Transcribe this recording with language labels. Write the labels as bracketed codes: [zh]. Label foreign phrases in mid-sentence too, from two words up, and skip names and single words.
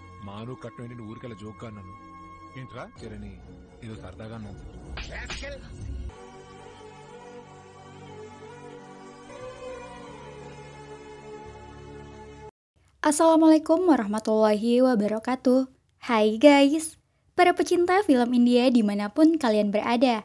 [te] మాను కట్నం ఏంటి నువ్వు ఊరికెళ్ళ జోక్గా అన్నాను ఏంట్రా చరణి ఏదో సరదాగా అన్నాను. [ar] السلام عليكم ورحمة الله وبركاته. [id] Hai guys, para pecinta film India dimanapun kalian berada.